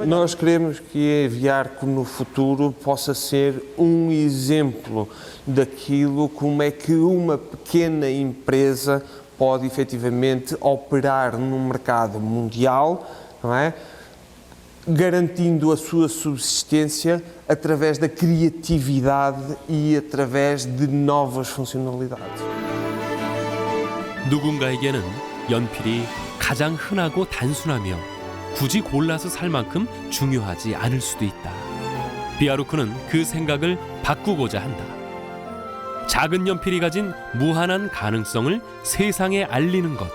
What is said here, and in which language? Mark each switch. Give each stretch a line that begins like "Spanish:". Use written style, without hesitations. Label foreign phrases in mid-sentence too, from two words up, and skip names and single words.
Portuguese: Nós queremos que a Viarco no futuro possa ser um exemplo daquilo como é que uma pequena empresa pode efetivamente operar no mercado mundial, não é? Garantindo a sua subsistência através da criatividade e através de novas funcionalidades.
Korean: 누군가에게는 연필이 가장 흔하고 단순하며 굳이 골라서 살 만큼 중요하지 않을 수도 있다. 비아르코는 그 생각을 바꾸고자 한다. 작은 연필이 가진 무한한 가능성을 세상에 알리는 것.